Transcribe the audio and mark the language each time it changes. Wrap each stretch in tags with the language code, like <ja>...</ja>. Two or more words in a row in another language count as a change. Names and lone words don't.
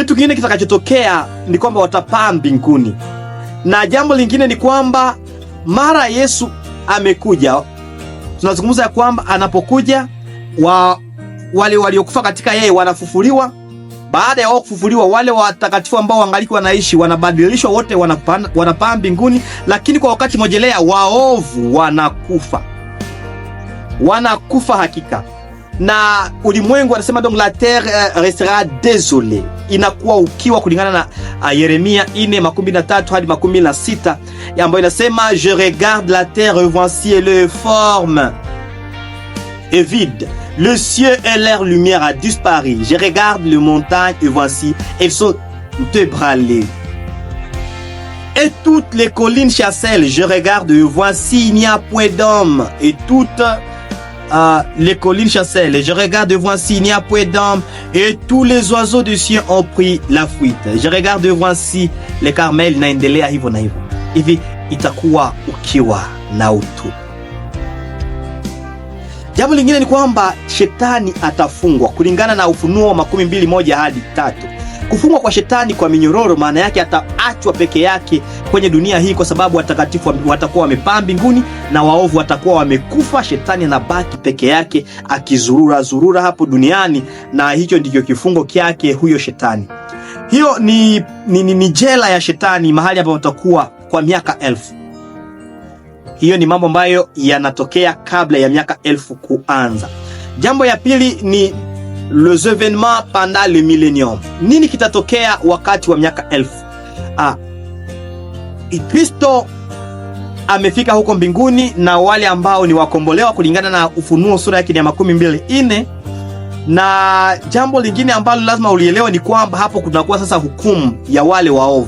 <sw>Kitu kingine kitakachotokea ni kwamba watapaa mbinguni, na jambo lingine ni kwamba mara Yesu amekuja, tunazungumza ya kwamba anapokuja wale waliokufa katika yeye wanafufuliwa. Baada ya wao kufufuliwa, wale watakatifu ambao wangaliki wanaishi wanabadilishwa, wote wanapaa mbinguni. Lakini kwa wakati mojelea waovu wanakufa hakika, na ulimwengu anasema</sw> <fr>donc la terre restera désolée,</fr> <sw>inakuwa ukiwa, kulingana na Yeremia 4:13 hadi 16, ambayo inasema</sw> <fr>je regarde la terre voici elle est forme et vide, le ciel et leur lumière a disparu, je regarde les montagnes et voici elles sont ébranlées, et toutes les collines chancellent, je regarde et voici il n'y a point d'homme, et toutes les collines chancellent, et je regarde et voici il n'y a point d'homme, et tous les oiseaux du ciel ont pris la fuite, je regarde et voici le Carmel</fr> <sw>inaendelea hivyo na hivyo. Hivi itakuwa ukiwa na utupu. Jambo lingine ni kwamba shetani atafungwa kulingana na Ufunuo 22:1 hadi 3. Kufungwa kwa shetani kwa minyororo, maana yake ataachwa peke yake kwenye dunia hii, kwa sababu watakatifu watakuwa wamepaa mbinguni na waovu watakuwa wamekufa. Shetani anabaki peke yake akizurura hapo duniani, na hicho ndicho kifungo kyake huyo shetani. Hiyo ni jela ya shetani, mahali ambapo watakuwa kwa miaka 1000. Hiyo ni mambo ambayo yanatokea kabla ya miaka 1000 kuanza. Jambo ya pili ni</sw> <fr>les événements pendant le millennium.</fr> <sw>Nini kitatokea wakati wa miaka 1000? Kristo amefika huko mbinguni na wale ambao ni wakombolewa kulingana na Ufunuo sura yake ya 24. Na jambo lingine ambalo lazima ulielewe ni kwamba hapo kunakuwa sasa hukumu ya wale waovu.</sw>